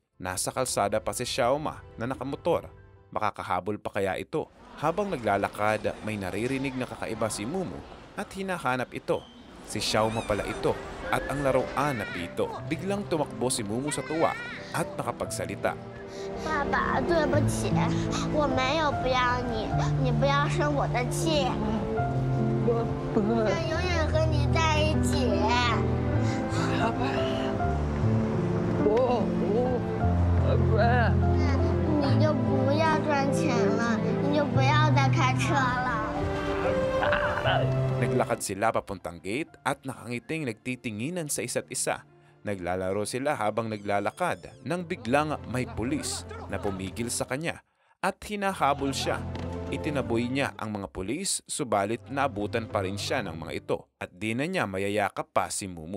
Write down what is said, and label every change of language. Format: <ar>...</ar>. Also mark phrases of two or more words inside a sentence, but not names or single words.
<tl>Nasa kalsada pa si Xiaoma na nakamotor. Makakahabol pa kaya ito? Habang naglalakad, may naririnig na kakaiba si Mumu at hinahanap ito. Si Xiaoma pala ito at ang laruan na pito. Biglang tumakbo si Mumu sa tuwa at nakapagsalita.</tl> <zh>爸爸，对不起，我没有不要你，你不要生我的气。我想永远和你在一起。你就不要赚钱了，你就不要再开车了。</zh> <tl>Naglakad sila papuntang gate at nakangiting nagtitinginan sa isa't isa. Naglalaro sila habang naglalakad nang biglang may pulis na pumigil sa kanya at hinahabol siya. Itinaboy niya ang mga pulis subalit naabutan pa rin siya ng mga ito at di na niya mayayakap pa si Mumu.</tl>